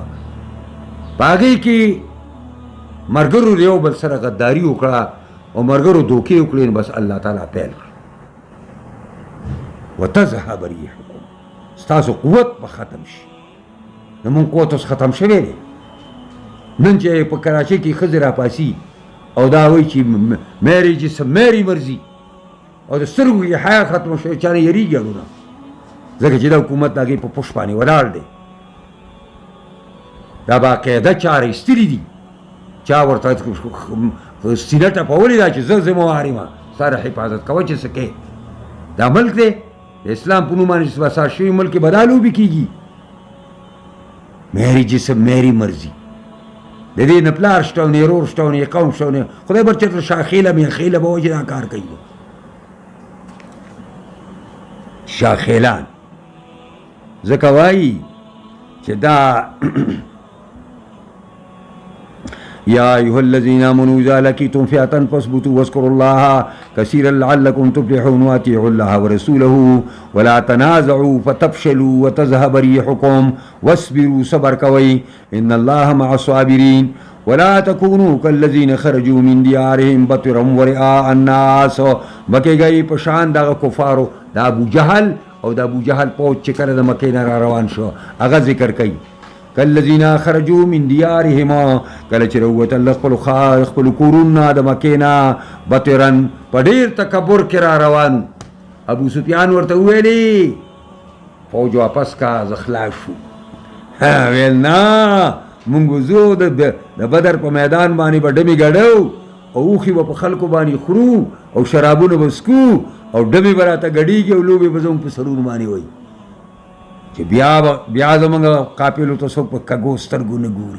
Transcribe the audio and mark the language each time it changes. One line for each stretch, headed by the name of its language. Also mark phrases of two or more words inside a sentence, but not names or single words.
Pashto: په هغې کې ملګرو د یو بل سره غداري وکړه او ملګرو دوکې وکړې نو بس الله تعالی پیل کړ.
Arabic: وتذهب ريحكم،
Pashto: ستاسو قوت به ختم شي. زمونږ قوت اوس ختم شوی دی. نن چې په کراچۍ کې ښځې راپاسي او دا وایي چې
Urdu: میری جسم میری مرضي
Pashto: او د سترګو یې حیا ختمه شوې، چا نه یېرېږي اړونه، ځکه چې دا حکومت د هغې په پشت باندې ولاړ دی. دا باقاعده چاره ایستلي دي، چا ورته سینه ټپولې ده چې زه ذمهوار یم، ستا د حفاظت کوه چې څه کوې. دا ملک دی د اسلام په نوم باندې چې بسار شوي ملک کې به دا لوبې کېږي.
Urdu: میری جسم میری مرضي،
Pashto: د دې نه پلار شته او نه ورور شته او نه قوم شته او نه خدای بر چېرته شاخیله میخیله به وایي چې دا کار کوي. شاخیلان ځکه وایي چې دا
Arabic: یا ایها الذین آمنوا اذا لقیتم فئة فاثبتوا واذکروا الله کثیرا لعلکم تفلحون واطیعوا الله ورسوله ولا تنازعوا فتفشلوا وتذهب ريحكم واصبروا
Pashto: صبر کوئ
Arabic: ان الله مع الصابرین ولا تكونوا كالذين خرجوا من ديارهم بطرا ورئاء الناس.
Pashto: بکیږئ په شان دغه کفارو د ابو جهل او د ابو جهل پوځ چې کله د مکې نه را روان شو هغه ذکر کوي.
Arabic: کالذین خرجوا من دیارهم،
Pashto: کله چې راووتل خپل کورونه د مکې نه بطرا په ډېر تکبر کې را روان. ابو سفیان ورته وویلې فوج واپس کا زه خلاص شو. ویل نه مونږ وځو د بدر په میدان باندې به ډمې ګډو او اوښې به په خلکو باندې خورو او شرابونه به څکو او ډمې به راته ګډېږي او لوبې به زموږ په سرونو باندې وایي چې بیا زموږ قافلو ته څوک په کږو سترګو نه ګوري.